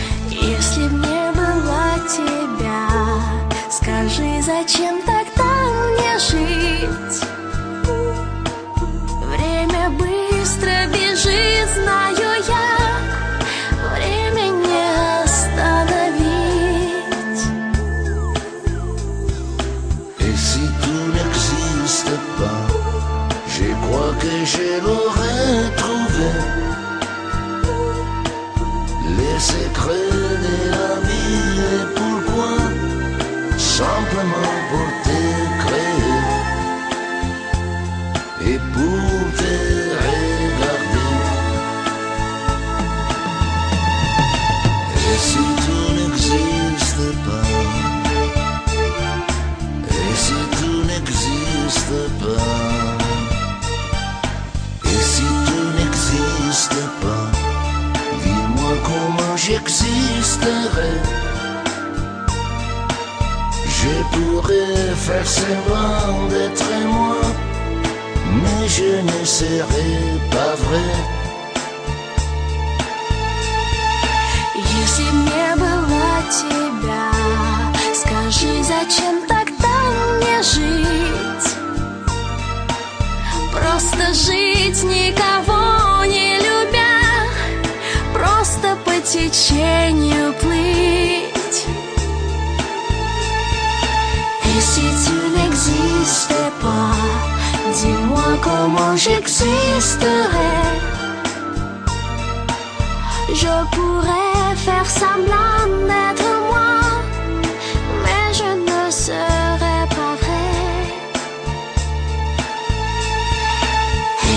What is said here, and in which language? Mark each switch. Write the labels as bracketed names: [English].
[Russian] Если б не было тебя, скажи, зачем тогда мне жить? Время быстро бежит, знаю я, время не остановить. [French] Et si tu n'existes pas, je crois que je l'aurais trouvé. Les secrets de la vie et pourquoi? Simplement pour te créer et pour te regarder. Et si tu n'existes pas, et si tu n'existes pas, et si tu n'existes pas, dis-moi comment j'existerais. Je pourrais faire semblant d'être moi, mais je ne serai pas vrai. [Russian] Если б не было тебя, скажи, зачем тогда мне жить? Просто жить, никого не любя, просто по течению плыть. [French] Et si tu n'existais pas, dis-moi comment j'existerais. Je pourrais faire semblant d'être moi, mais je ne serais pas vrai.